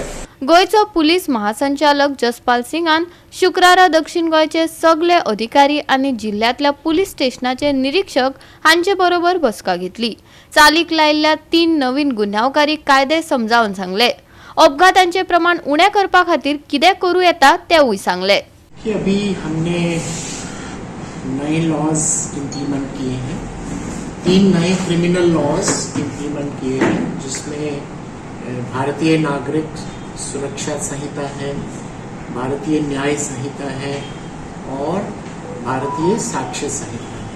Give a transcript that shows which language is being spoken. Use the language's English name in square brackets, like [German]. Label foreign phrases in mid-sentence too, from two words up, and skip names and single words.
[Konkani] गोयचो पुलीस महासंचालक जसपाल सिंगान शुक्रारा दक्षिण गोंयचे सगळे अधिकारी आनी जिल्ह्यातल्या पुलीस स्टेशनाचे निरीक्षक हांचे बरोबर बसका घेतली. चालीक लायिल्ल्या 3 नवीन गुन्यांवकारी कायदे समजावन सांगले. अपघातांचे प्रमाण उणें करपा खातीर कितें करूं येता तेवूय सांगले. [Hindi] कि अभी हमने नए [English] laws implement [Hindi] किए हैं, 3 नए [English] criminal laws implement [Hindi] किए हैं जिसमें भारतीय नागरिक सुरक्षा संहिता है, भारतीय न्याय संहिता है और भारतीय साक्ष्य संहिता है.